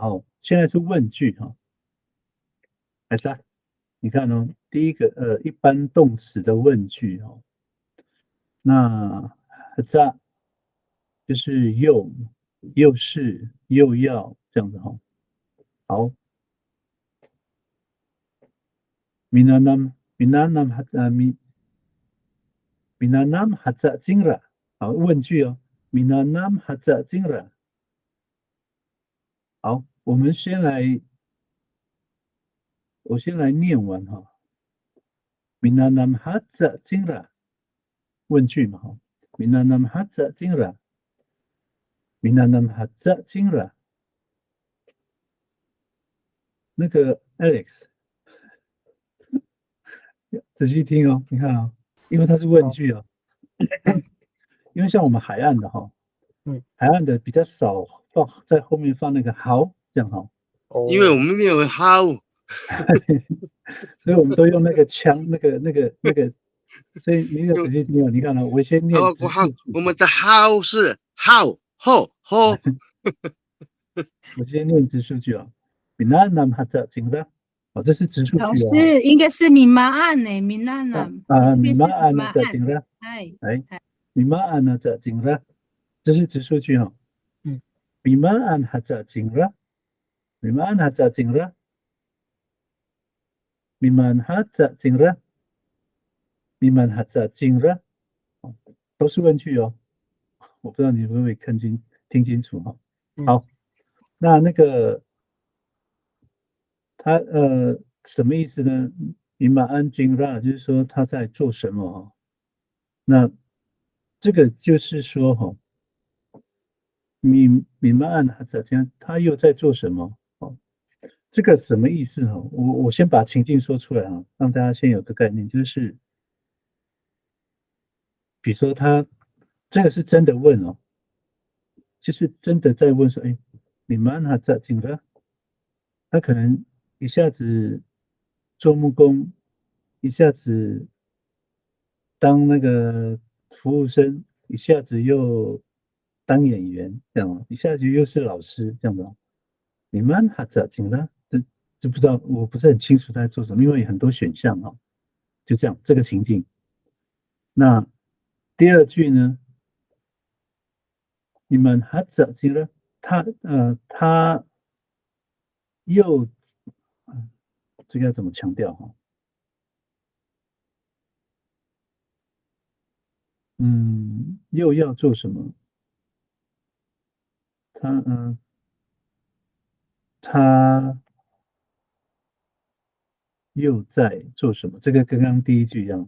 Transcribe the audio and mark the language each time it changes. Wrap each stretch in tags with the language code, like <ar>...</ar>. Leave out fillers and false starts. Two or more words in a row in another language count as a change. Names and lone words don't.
<zh>现在是问句来噻，你看第一个一般动词的问句那哈扎就是又是又要这样子好 ，</zh> <xnb>minanam haza jingra，</xnb> <zh>好，问句</zh> <xnb>minanam haza jingra。</xnb> <zh>好，我先来念完</zh> <xnb>minanam haza jingra，问句嘛 minanam haza jingra，minanam haza jingra。</xnb> <zh>那个 Alex， 仔细听你看因为它是问句因为像我们海岸的海岸的比较少在后面放那个好这样因为我们没有 how，所以我们都用那个腔那个，所以你要仔细听你看我先念直述句，我们的 how 是 how ho，我先念直述句</zh> <xnb>minanam haza jingra，</xnb> <zh>这是直述句老师应该是米马案呢 ，minanam</zh> <xnb>minanam haza jingra，mimaan haza jingra，</xnb> <zh>这是直述句</zh> <xnb>mimaan haza jingra，mimaan haza jingra，mimaan haza jingra，mimaan haza jingra，</xnb> <zh>都是问句我不知道你会不会听清楚好，那个他什么意思呢？</zh> <xnb>mimaan jingra</xnb> <zh>就是说他在做什么那这个就是说</zh> <xnb>mimaan haza jingra</xnb> <zh>他又在做什么这个什么意思我先把情境说出来让大家先有个概念，就是比如说他这个是真的问就是真的在问说</zh> <xnb>mimaan haza jingra，</xnb> <zh>他可能一下子做木工，一下子当那个服务生，一下子又当演员，这样一下子又是老师，这样的</zh> <xnb>mimaan haza jingra，</xnb> <zh>就不知道，我不是很清楚他在做什么，因为有很多选项就这样这个情境。那第二句呢 ，</zh> <xnb>mimaan haza jingra，</xnb> <zh>他又这个要怎么强调又要做什么？他又在做什么？这个跟刚刚第一句一样。</zh>